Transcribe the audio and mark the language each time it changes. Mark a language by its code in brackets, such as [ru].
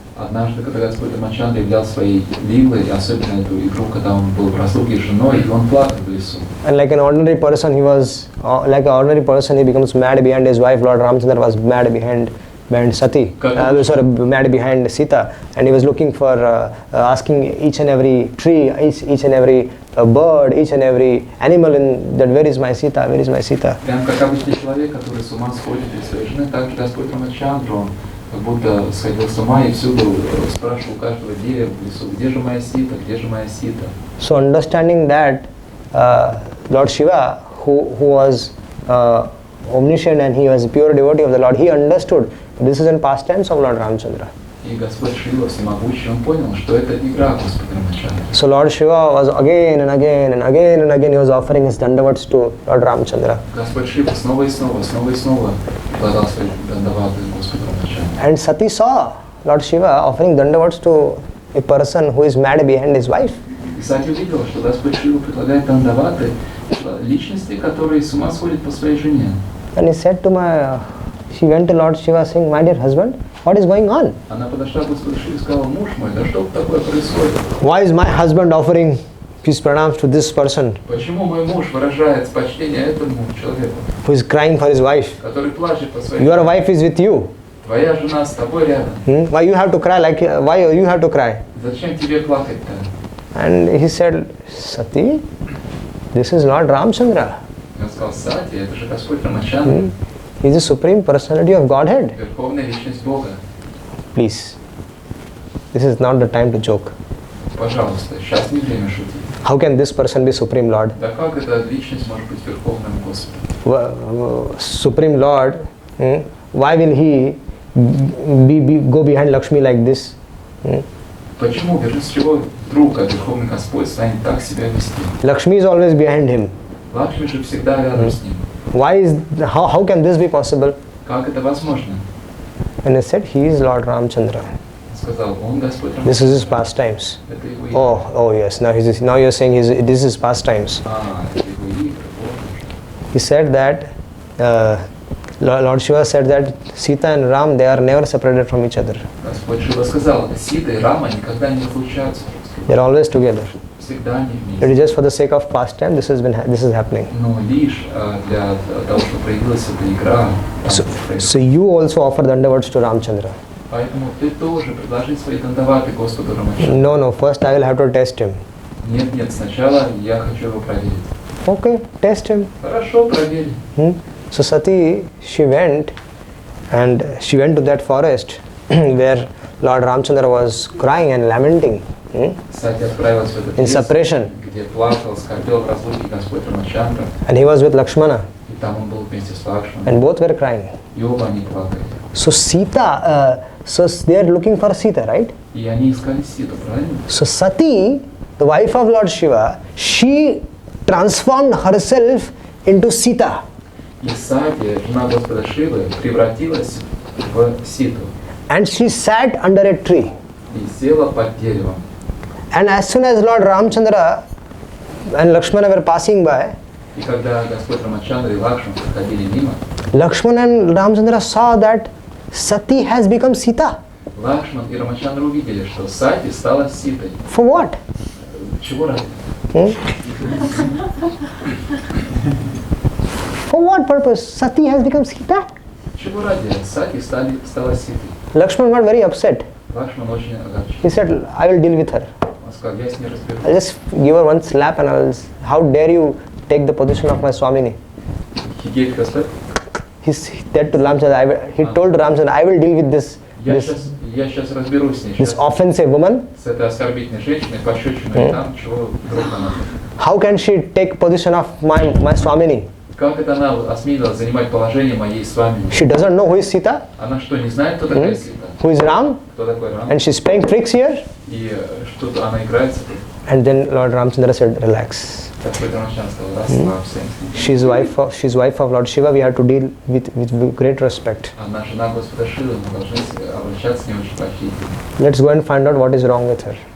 [ru] Однажды, когда Господь Рамачандра являл свои лилы, и особенно эту игру, когда он был в разлуке с женой, и он плакал в лесу. [en] And like an ordinary person, he becomes mad behind his wife. Lord Ramachandra was mad behind Sati, mad behind Sita, and he was looking for asking each and every tree, each and every a bird, each and every animal in that, where is my Sita, where is my Sita? [ru] Прям как обычный человек, который с ума сходит из своей жены, так же Господь Рамачандра, он как будто сходил с ума и всюду спрашивал каждого дерева в лесу, где же моя Сита, где же моя Сита. [en] So understanding that Lord Shiva, who was omniscient and he was a pure devotee of the Lord, he understood this is in past tense of Lord Ramchandra. [ru] И Господь Шива всемогущий, он понял, что это игра Господа Рамачандра. [en] So Lord Shiva was again and again and again and again he was offering his dandavats to Lord Ramchandra. [ru] Господь Шива снова и снова предлагал свои дандаваты Господу Рамачандре. [en] And Sati saw Lord Shiva offering dandavats to a person who is mad behind his wife. [ru] И Сати увидела, что Господь Шива предлагает дандаваты личности, которые с ума сходят по своей жене. [en] And he said to she went to Lord Shiva saying, my dear husband, what is going on? [ru] Она подошла к Господу Шиве и сказала: муж мой, да что такое происходит? [en] Why is my husband offering his pranams to this person [ru] Почему мой муж выражает почтение этому человеку, [en] who is crying for his wife? [ru] который плачет по своей [en] Your [ru] жене? [en] wife is with you. [ru] Твоя жена с тобой рядом. [en] Why you have to cry why you have to cry? [ru] Зачем тебе плакать-то? [en] And he said, Sati, this is Lord Ramchandra. [ru] Он сказал: Сати, это же Господь Рамачандра, [en] He is the supreme personality of Godhead. [ru] верховная личность Бога. [en] Please, this is not the time to joke. [ru] Пожалуйста, сейчас не время шутить. [en] How can this person be Supreme Lord? [ru] Да как эта личность может быть верховным Господом? [en] Supreme Lord, why will he go behind Lakshmi like this? [ru] Почему, с чего вдруг верховный Господь станет так себя вести? [en] Lakshmi is always behind him. [ru] Лакшми же всегда рядом с ним. [en] How can this be possible? [ru] Как это возможно? [en] And he said, he is Lord Ramchandra. [ru] Сказал: он Господь Рамачандра. [en] This is his pastimes. [ru] Это его игра. [en] Oh yes. Now you're saying this is pastimes. [ru] Это его игры. [en] He said that Lord Shiva said that Sita and Ram, they are never separated from each other. [ru] Господь Шива сказал: Сита и Рама никогда не разлучаются. [en] They are always together. [ru] Всегда они [en] It [ru] вместе. [en] is just for the sake of pastime this is happening. [ru] Но лишь для того, чтобы проявилась эта игра. [en] So you also offer dandavats to Ramchandra. [ru] Поэтому ты тоже предложи свои дандаваты Господу Рамачандре. [en] No, first I will have to test him. [ru] Нет, сначала я хочу его проверить. [en] Okay, test him. [ru] Хорошо, проверь. [en] So Sati, she went to that forest where Lord Ramchandra was crying and lamenting [ru] Сати отправилась в этот [en] in [ru] лес, [en] separation, [ru] где плакал, скорбел в разлуке Господь Рамачандра. [en] and he was with Lakshmana, [ru] И там он был вместе с Лакшманом. [en] and both were crying. [ru] И оба они плакали. [en] So Sita, so they are looking for Sita, right? [ru] И они искали Ситу, правильно? [en] So Sati, the wife of Lord Shiva, she transformed herself into Sita. [ru] И Сати, жена Господа Шивы, превратилась в Ситу. [en] And she sat under a tree. [ru] И села под деревом. [en] And as soon as Lord Ramchandra and Lakshmana were passing by, [ru] И когда Господь Рамачандра и Лакшман проходили мимо, [en] Lakshmana and Ramchandra saw that Sati has become Sita. [ru] Лакшман и Рамачандра увидели, что Сати стала Ситой. [en] For what? [ru] Чего ради? [en] For what purpose? Sati has become Sita? [ru] Чего ради? Сати стала Ситой. [en] Lakshmana got very upset. [ru] Лакшман очень огорчен. [en] He said, I will deal with her. Он сказал: я с ней разберусь. I'll just give her one slap and how dare you take the position of my Swamini? He gave respect. He said to Ramchandra, he told Ramchandra, I will deal with this [ru] Я сейчас разберусь с ней. [en] this offensive woman. [ru] С этой оскорбительной женщиной, пощечиной, там, чего вдруг она. [en] How can she take position of my Swamini? [ru] Как это она осмелилась занимать положение моей с вами? [en] She doesn't know who is Sita, [ru] Она что, не знает, кто такая Сита? [en] who is Ram, [ru] Кто такой Рам? [en] and she's playing tricks here. [ru] И что-то она играется. [en] And then Lord Ramchandra said, relax. [ru] Господь Рамачандра сказал: расслабься. [en] She's wife of Lord Shiva. We have to deal with great respect. [ru] Она жена Господа Шивы, мы должны обращаться с ней очень почтительно. [en] Let's go and find out what is wrong with her.